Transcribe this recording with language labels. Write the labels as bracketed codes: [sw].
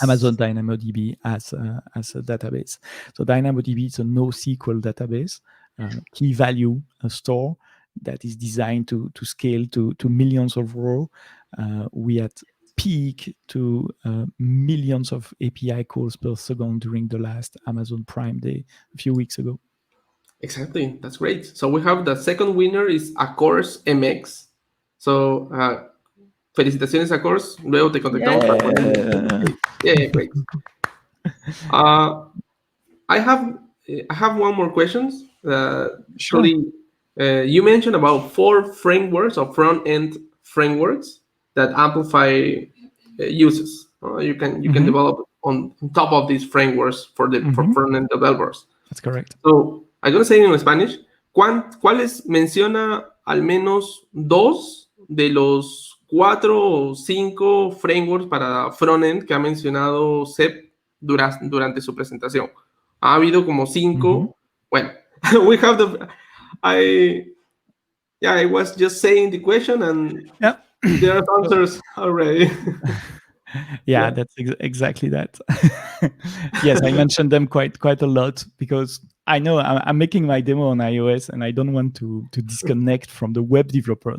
[en] Amazon DynamoDB as a database. So DynamoDB is a NoSQL database, key value store that is designed to scale to millions of rows. We had peak to millions of API calls per second during the last Amazon Prime Day a few weeks ago. Exactly, that's great. So we have the second winner is Accours MX. So [es] felicitaciones, Accours. Luego te contactamos para poner. [en] Yeah, great. I have one more question. Sure. You mentioned about 4 frameworks or front-end frameworks that Amplify uses. You can develop on top of these frameworks for front-end developers. That's correct. So I'm going to say it in Spanish. [es] ¿Cuáles menciona al menos 2 de los 4 o 5 frameworks para frontend que ha mencionado Seb durante su presentación? Ha habido como 5. Bueno, [en] we have I was just saying the question and there are answers already. Yeah, that's exactly that. Yes, I mentioned them quite a lot because I know I'm making my demo on iOS and I don't want to disconnect from the web developer.